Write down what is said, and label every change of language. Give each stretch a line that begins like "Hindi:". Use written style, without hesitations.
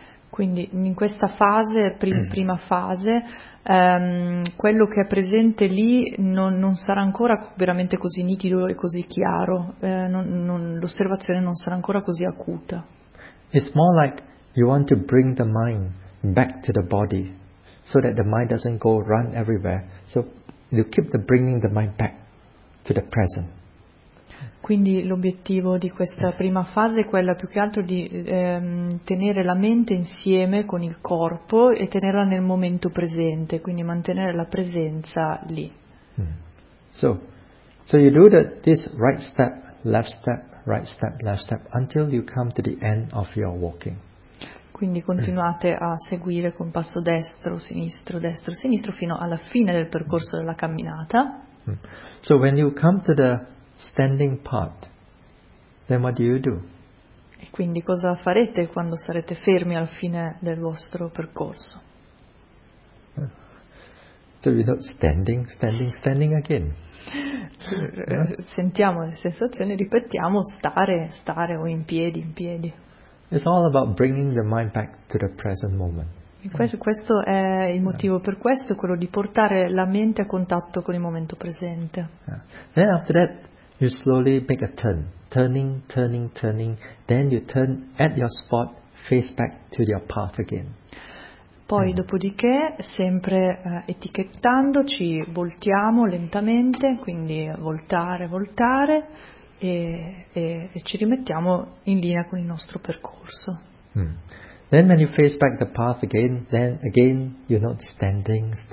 Italian: Quindi in questa fase, prima fase, quello che è presente lì non sarà ancora veramente così nitido e così chiaro, l'osservazione non sarà ancora così acuta.
English: It's more like you want to bring the mind back to the body so that the mind doesn't go run everywhere. So you keep the bringing the mind back to the present.
Italian: Quindi l'obiettivo di questa prima fase è quella più che altro di tenere la mente insieme con il corpo e tenerla nel momento presente, quindi mantenere la presenza lì.
English: So you do this right step, left step, right step, left step until you come to the end of your walking.
Italian: Quindi continuate a seguire con passo destro, sinistro fino alla fine del percorso della camminata.
English: So when you come to the standing part, then what do you do?
Italian: E quindi cosa farete quando sarete fermi alla fine del vostro percorso?
English: So you're not standing again.
Italian: Sentiamo le sensazioni, ripetiamo stare o in piedi.
English: It's all about bringing the mind back to the present moment.
Italian: Questo è il motivo per questo, quello di portare la mente a contatto con il momento presente.
English: Then after that, you slowly make a turn, turning, then you turn at your spot, face back to your path again.
Italian: Poi, dopodiché, sempre etichettando, ci voltiamo lentamente, quindi voltare, e ci rimettiamo in linea con il nostro percorso.
English: Then when you face back the path again, then again, you're not standing,